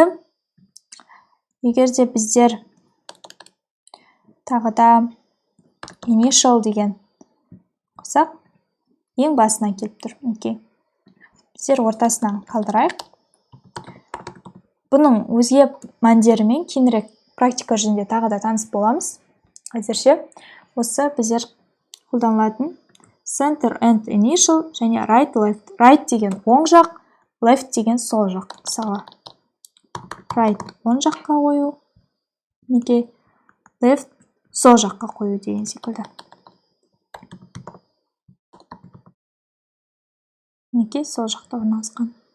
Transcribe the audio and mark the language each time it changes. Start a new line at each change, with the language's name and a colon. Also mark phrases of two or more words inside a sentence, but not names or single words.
Kazakh: Егер де біздер тағы да initial деген қосақ, ең басына келіп тұр. Мінекей. Біздер ортасынан қалдырайық. Бұның өзге мәндерімен кейінірек практика жүзінде тағы да таныс боламыз. Әзірше осы біздер қолданылатын
English: center and initial
Kazakh: және
English: right left.
Kazakh: Right деген оң жақ, left деген сол жақ. Мысалы, right оң жаққа қою, неге left сол жаққа қою деген секілді. Неге сол жақта орналасқан.